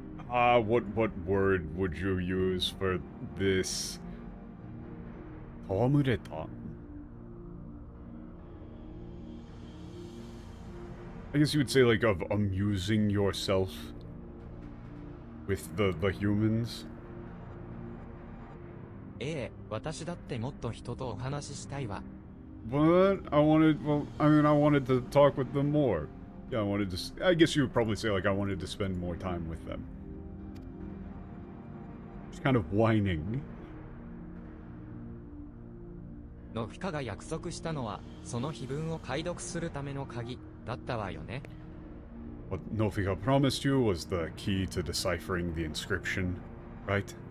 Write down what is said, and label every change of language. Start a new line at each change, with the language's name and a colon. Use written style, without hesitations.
English: what word would you use for this? Tawamureta? I guess you would say, like, of amusing yourself with the humans.
Japanese: う。ええ、私だってもっと人とお話ししたいわ。
English: But I wanted to talk with them more. Yeah, I guess you would probably say, like, I wanted to spend more time with them. Just kind of whining.
Japanese: ノフィカが約束したのは、その碑文を解読するための鍵だったわよね。
English: What Nofika promised you was the key to deciphering the inscription, right?